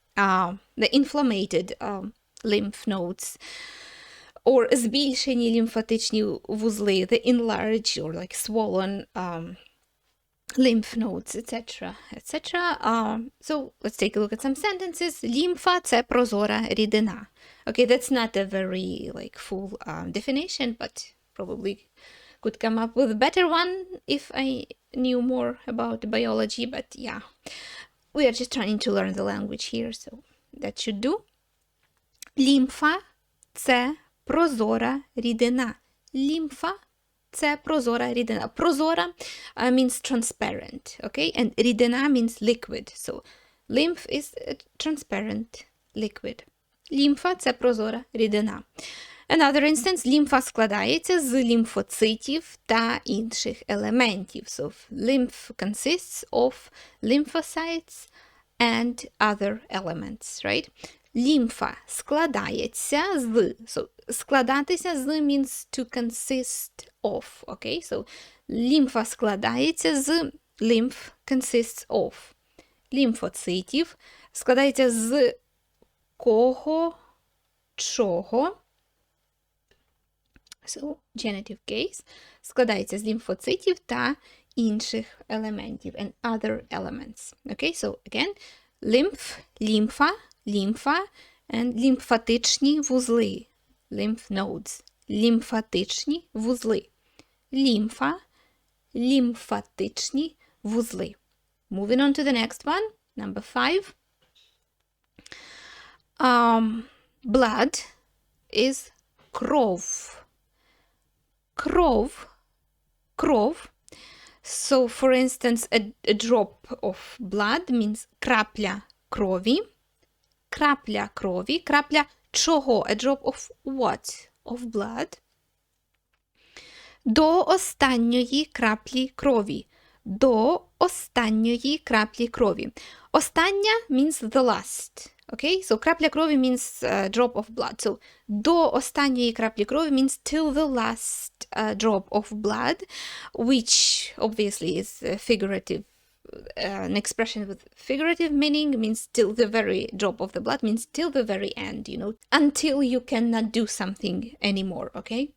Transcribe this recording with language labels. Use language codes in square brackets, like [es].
[en] The inflamed lymph nodes, or [uk] збільшені лімфатичні вузли, [en] the enlarged or like swollen lymph nodes, etc., etc. So let's take a look at some sentences. [uk] Лімфа – це прозора рідина. [en] Okay, that's not a very like full definition, but probably could come up with a better one if I knew more about biology, but yeah. We are just trying to learn the language here, so that should do. [uk] Лімфа – це прозора рідина. Лімфа – це прозора рідина. [en] Прозора means transparent, okay? And рідина means liquid. So lymph is a transparent liquid. [uk] Лімфа – це прозора рідина. [en] Another instance, [uk] лімфа складається з лімфоцитів та інших елементів. [en] So lymph consists of lymphocytes and other elements, right? [uk] Лімфа складається з. [en] So [uk] складатися з [en] means to consist of, okay? So [uk] лімфа складається з, [en] lymph consists of. [uk] Лімфоцитів складається з кого, чого. [en] So, genitive case, [uk] складається з лімфоцитів та інших елементів, [en] and other elements. Okay, so again, lymph, лімфа, лімфа, and [uk] лімфатичні вузли, [en] lymph nodes, лімфатичні вузли, лімфа, лімфатичні вузли. Moving on to the next one, number 5. Blood is кров. [uk] Кров. [en] So, for instance, a drop of blood means [uk] крапля крові. Крапля крові. Крапля чого? [en] A drop of what? Of blood. [uk] До останньої краплі крові. До останньої краплі крові. [en] Остання means the last. Okay, so [uk] крапля крові [en] means drop of blood. So [uk] до останньої краплі крові [en] means till the last drop of blood, which obviously is figurative. An expression with figurative meaning means till the very drop of the blood, means till the very end, you know, until you cannot do something anymore, okay?